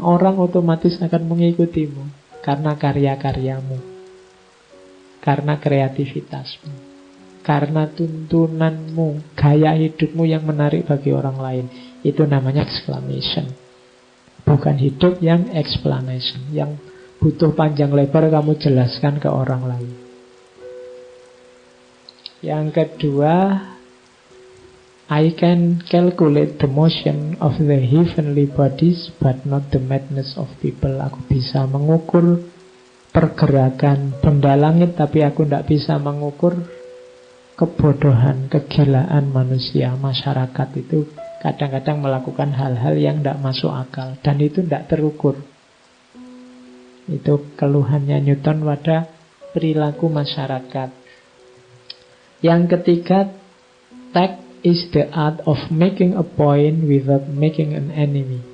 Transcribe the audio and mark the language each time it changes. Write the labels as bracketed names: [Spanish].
[Indonesian] Orang otomatis akan mengikutimu karena karya-karyamu, karena kreativitasmu, karena tuntunanmu, gaya hidupmu yang menarik bagi orang lain. Itu namanya exclamation. Bukan hidup yang explanation, yang butuh panjang lebar kamu jelaskan ke orang lain. Yang kedua, [English] I can calculate the motion of the heavenly bodies but not the madness of people. [Indonesian] Aku bisa mengukur pergerakan benda langit, tapi aku tidak bisa mengukur kebodohan, kegilaan manusia. Masyarakat itu kadang-kadang melakukan hal-hal yang tidak masuk akal, dan itu tidak terukur. Itu keluhannya Newton pada perilaku masyarakat. Yang ketiga, [English] tact is the art of making a point without making an enemy.